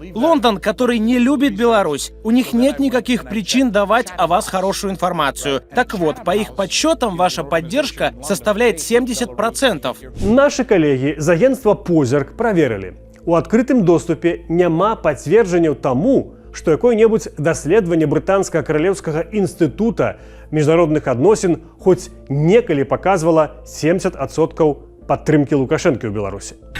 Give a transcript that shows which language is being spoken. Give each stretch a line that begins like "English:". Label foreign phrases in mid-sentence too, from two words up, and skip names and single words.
Russian: Лондон, который не любит Беларусь. У них нет никаких причин давать о вас хорошую информацию. Так вот, по их подсчетам, ваша поддержка составляет 70%.
Belarusian: Нашы калегі з агентства «Позірк» праверылі. У адкрытым доступе няма пацверджанняў таму, што якое-небудзь даследаванне брытанскага каралеўскага інстытута міжнародных адносін хоць некалі паказвала 70% падтрымкі Лукашэнкі ў Беларусі.